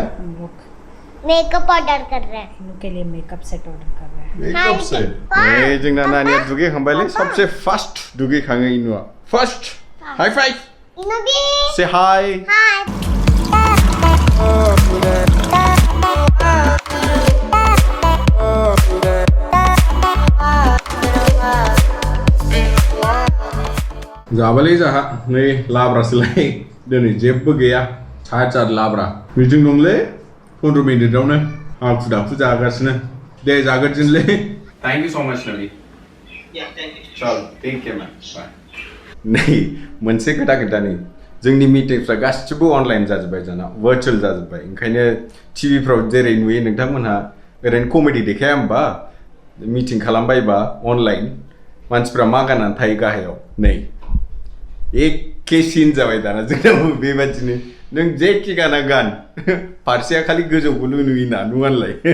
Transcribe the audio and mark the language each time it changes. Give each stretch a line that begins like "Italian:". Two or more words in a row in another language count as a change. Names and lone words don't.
English: makeup order
Hindi: कर रहे हैं इनू के लिए
English: makeup set order
Hindi: कर रहे हैं
Bodo: मेकअप से ए जोंना नानिया दुगै खांबायलै
Hindi: सबसे फास्ट
Bodo: दुगै खाङो इनुआ फास्ट
English: high five
Hindi: इनो भी से हाय हाय
Bodo: जाबालै जाहा नै लाब्रासोलाय दिनै जेबो गैया चार लाब्रा मिटिं दंलै 15 मिनिटावनो हाखु दाखु जागासिनो दे जागोरदिनलै
English: thank you so
Bodo: मच नबी चल
English: take care man bye
Bodo: नै मोनसे खोथा खोन्थानि जोंनि मिटिंफ्रा गासिबो अनलाइन जाजोब्बाय जाना भार्चुअल जाजोब्बाय ओंखायनो टिभिफ्राव जेरै नुयो नोंथांमोनहा ओरैनो कमेडि देखाया होमबा मिटिं खालामबायबा अनलाइन मानसिफ्रा मा गाननानै थायो गाहायाव नै एक केसिन जाबाय दाना जोंनाव बेबादिनो नों जेखि गाना गान फारसेया खालि गोजौखौल' नुयोना नुवानलाय